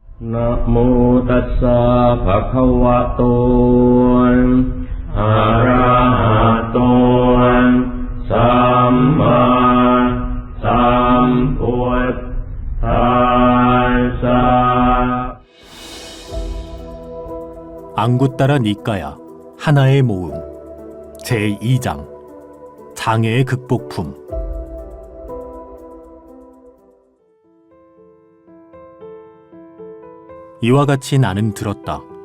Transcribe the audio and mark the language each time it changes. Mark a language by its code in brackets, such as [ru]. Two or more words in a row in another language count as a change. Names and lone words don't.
[pi] นะโมตัสสะภะคะวะโตอะระหะโตสัมมาสัมพุทธัสสะ [ko] 안구따라 니까야 하나의 모음 제2장 장애의 극복품. 이와 같이 나는 들었다.